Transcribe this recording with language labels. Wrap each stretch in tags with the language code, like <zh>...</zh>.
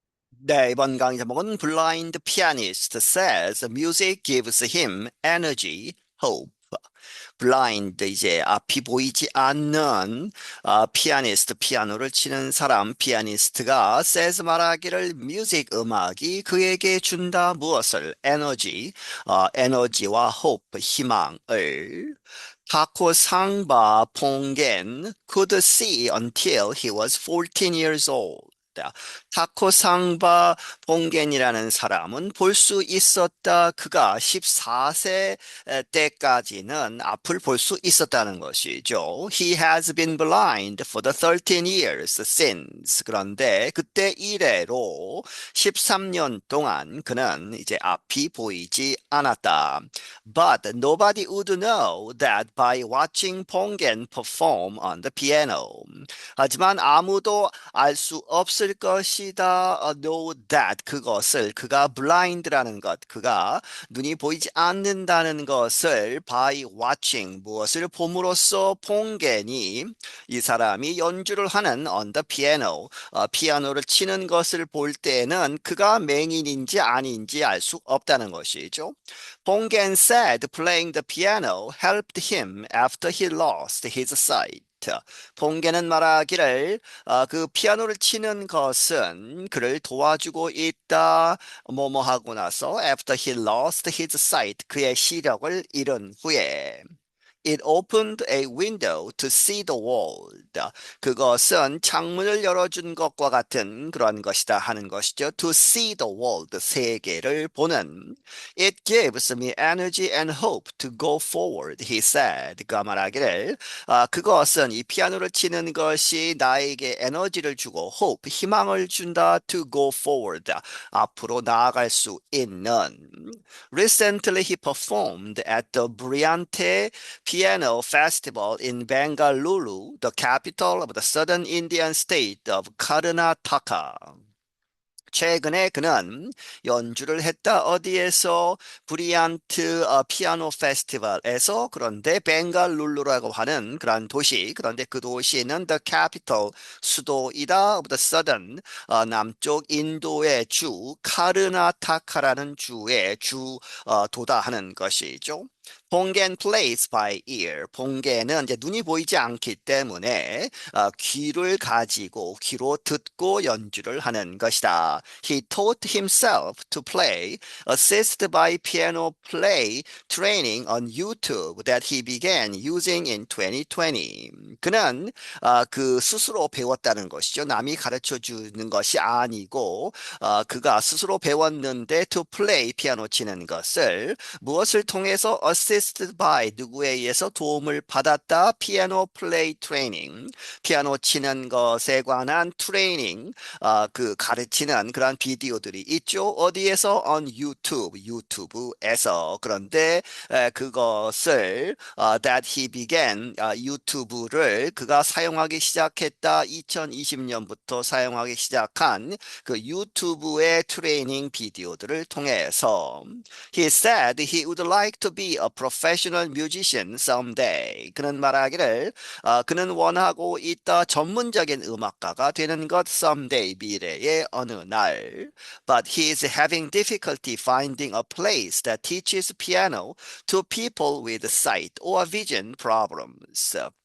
<ko>네, 이번 강의 제목은</ko> <en>Blind Pianist says music gives him energy, hope.</en> <ko>블라인드 이제 앞이 보이지 않는 피아니스트 피아노를 치는 사람 피아니스트가 says 말하기를 뮤직 음악이 그에게 준다 무엇을 에너지 에너지와 hope 희망을 타코 상바 퐁겐</ko> <en>could see until he was 14 years old.</en> <ko>타코 상바 봉겐이라는 사람은 볼 수 있었다. 그가 14세 때까지는 앞을 볼 수 있었다는 것이죠.</ko> <en>He has been blind for the 13 years since.</en> <ko>그런데 그때 이래로 13년 동안 그는 이제 앞이 보이지 않았다.</ko> <en>But nobody would know that by watching Pongen perform on the piano.</en> <ko>하지만 아무도 알 수 없을 것이다. Know that 그것을 그가 blind라는 것, 그가 눈이 보이지 않는다는 것을 by watching 무엇을 봄으로써 퐁겐이 이 사람이 연주를 하는 on the piano 피아노를 치는 것을 볼 때는 그가 맹인인지 아닌지 알 수 없다는 것이죠.</ko> <en>퐁겐 said playing the piano helped him after he lost his sight.</en> <ko>퐁게는 말하기를 그 피아노를 치는 것은 그를 도와주고 있다. 뭐뭐 하고 나서</ko> <en>after he lost his sight</en> <ko>그의 시력을 잃은 후에</ko> <en>It opened a window to see the world.</en> <ko>그것은 창문을 열어준 것과 같은 그런 것이다 하는 것이죠.</ko> <en>To see the world,</en> <ko>세계를 보는.</ko> <en>It gives me energy and hope to go forward, he said.</en> <ko>그가 말하기를 그것은 이 피아노를 치는 것이 나에게 에너지를 주고 hope, 희망을 준다.</ko> <en>To go forward,</en> <ko>앞으로 나아갈 수 있는.</ko> <en>Recently he performed at the Briante Piano Festival in Bengaluru, the capital of the southern Indian state of Karnataka.</en> <ko>최근에 그는 연주를 했다. 어디에서? 브리안트 피아노 페스티벌에서. 그런데 벵갈루루라고 하는 그런 도시. 그런데 그 도시는 the capital 수도이다. of the southern 남쪽 인도의 주 카르나타카라는 주의 도다 하는 것이죠.</ko> <en>봉겐 plays by ear.</en> <ko>봉겐은 이제 눈이 보이지 않기 때문에 귀를 가지고 귀로 듣고 연주를 하는 것이다.</ko> <en>He taught himself to play, assisted by piano play training on YouTube that he began using in 2020.</en> <ko>그는 그 스스로 배웠다는 것이죠. 남이 가르쳐 주는 것이 아니고 그가 스스로 배웠는데 to play 피아노 치는 것을 무엇을 통해서 assisted by 누구에 의해서 도움을 받았다. 피아노 플레이 트레이닝 피아노 치는 것에 관한 트레이닝 그 가르치는 그런 비디오들이 있죠. 어디에서? on YouTube 유튜브에서. 그런데 그것을 that he began 유튜브를 그가 사용하기 시작했다. 2020년부터 사용하기 시작한 그 유튜브의 트레이닝 비디오들을 통해서</ko> <en>He said he would like to be a professional musician someday.</en> <ko>그는 말하기를 그는 원하고 있다. 전문적인 음악가가 되는 것 someday 미래의 어느 날.</ko> <en>But he is having difficulty finding a place that teaches piano to people with sight or vision problems.</en>